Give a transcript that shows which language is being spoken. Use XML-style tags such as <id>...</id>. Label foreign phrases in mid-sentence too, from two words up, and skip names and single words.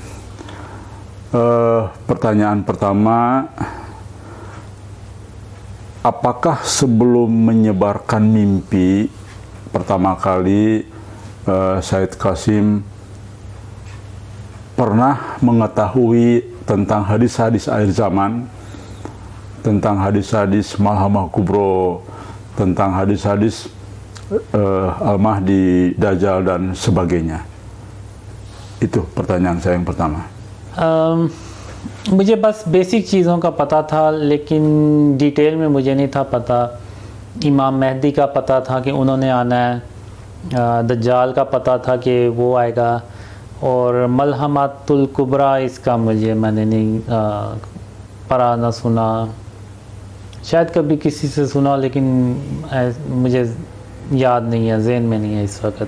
<id>Pertanyaan pertama, apakah sebelum menyebarkan mimpi pertama kali Said Qasim pernah mengetahui tentang hadis-hadis akhir zaman, tentang hadis-hadis Malhamah Kubro, tentang hadis-hadis Al-Mahdi, Dajjal dan sebagainya? Itu pertanyaan saya yang pertama.</id> <ur>مجھے بس بیسک چیزوں کا پتا تھا، لیکن ڈیٹیل میں مجھے نہیں تھا پتا. امام مہدی کا پتا تھا کہ انہوں نے آنا ہے، دجال کا پتا تھا کہ وہ آئے گا، اور ملحمۃ الکبریٰ اس کا میں نے نہیں پڑھا نہ سنا، شاید کبھی کسی سے سنا، لیکن مجھے یاد نہیں ہے، ذہن میں نہیں ہے اس وقت.</ur>